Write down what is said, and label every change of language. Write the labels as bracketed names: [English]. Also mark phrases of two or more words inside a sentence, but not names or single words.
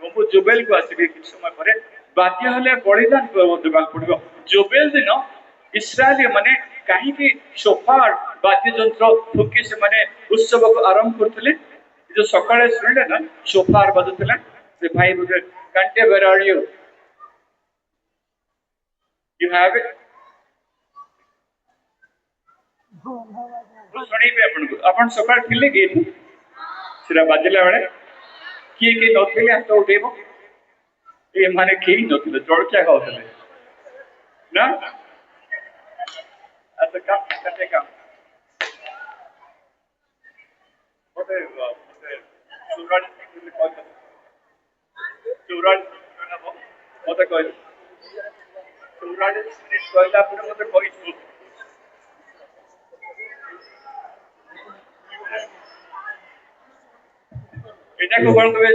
[Odia] ମୁଁ ଜୁବେଲକୁ ଆସିବି କିଛି ସମୟ ପରେ। ବାଧ୍ୟ ହେଲେ ବଳିଦାନ ଦେବାକୁ ପଡିବ। ଜୁବେଲ ଦିନ ଇସ୍ରାଏଲୀ ମାନେ କାହିଁକି ସୋଫାର ବାଦ୍ୟଯନ୍ତ୍ର ଫୁକି ସେମାନେ ଉତ୍ସବକୁ ଆରମ୍ଭ କରୁଥିଲେ? ଯୋଉ ସକାଳେ ଶୁଣିଲେ ନା ସୋଫାର ବାଜୁଥିଲା, ସେ ଭାଇ ବୋଧେ କାଣ୍ଟେ [English] where are you? You have it? [Odia] ଶୁଣେଇବି ଆପଣଙ୍କୁ। ଆପଣ ସକାଳେ ଥିଲେ କି ଏଠି? ସେଟା ବାଜିଲା ବେଳେ କିଏ କିଏ ନଥିଲେ ହାତ ଉଠେଇବ। ଏମାନେ କେହି ନଥିଲେ, ଜଳଖିଆ ଖାଉଥିଲେ ନା? ଆଚ୍ଛା କାମ କାମ ଗୋଟେ ମତେ କହିଲେ 44 ମିନିଟ୍ କହିଲା ପରେ ମତେ କହିଛୁ ଏଟାକୁ କଣ କହିବେ?